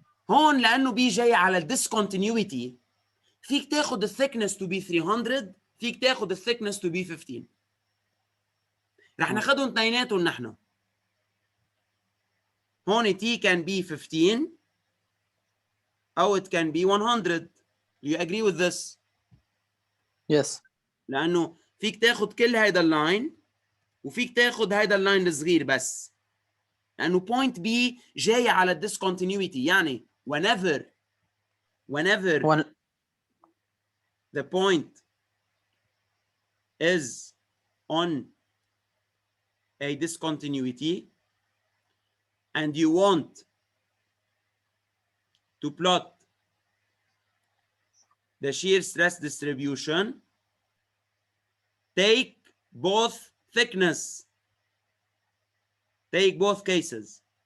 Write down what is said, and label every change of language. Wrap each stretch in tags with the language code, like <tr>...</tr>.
<ar>هون لانه بي جاي على الديسكونتينيوتي فيك تاخذ الثيكنس تو بي 300 فيك تاخذ الثيكنس تو بي 15. رح ناخذهم اثنيناتهم نحن.</ar> <en>هون T can be 15 او it can be 100. Do you agree with this? Yes.</en> <ar>لانه فيك تاخذ كل هيدا اللاين وفيك تاخذ هيدا اللاين الصغير بس. لانه point B جاي على الديسكونتينيوتي يعني whenever</ar> <en>the point is on a discontinuity and you want to plot the shear stress distribution, take both thickness, take both cases.</en>